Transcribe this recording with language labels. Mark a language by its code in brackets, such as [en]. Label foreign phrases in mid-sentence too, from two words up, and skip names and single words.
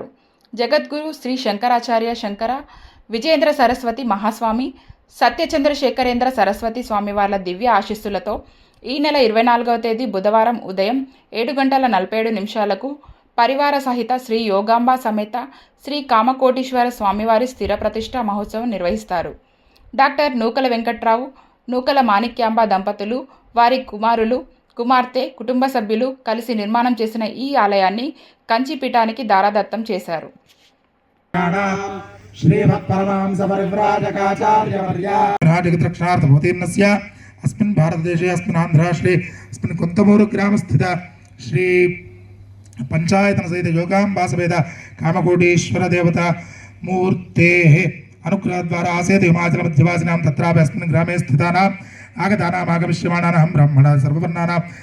[te] జగద్గురు శ్రీ శంకరాచార్య శంకర విజయేంద్ర సరస్వతి మహాస్వామి, సత్యచంద్రశేఖరేంద్ర సరస్వతి స్వామివార్ల దివ్య ఆశీస్సులతో ఈ నెల 24వ తేదీ బుధవారం ఉదయం 7:47 పరివార సహిత శ్రీ యోగాంబ సమేత శ్రీ కామకోటీశ్వర స్వామివారి స్థిర ప్రతిష్ట మహోత్సవం నిర్వహిస్తారు. డాక్టర్ నూకల వెంకట్రావు, నూకల మాణిక్యాంబ దంపతులు, వారి కుమారులు, కుమార్తె, కుటుంబ సభ్యులు కలిసి నిర్మాణం చేసిన ఈ ఆలయాన్ని కంచిపీఠానికి దారాదత్తం చేశారు. [sa] अस्मिन् भारतदेशे अस्मिन् आन्ध्राश्रे अस्मिन् कोन्तमूरु ग्रामस्थित श्री पंचायतन सहित योगांबा समेत कामकोटीश्वर देवता मूर्तेः अनुग्रहद्वारा आसीत् हिमाचल मध्यवासिनां तत्रापि अस्मिन् ग्रामे स्थितानां आगतानाम् आगमिष्यमाणानां ब्राह्मणाः सर्ववर्णानां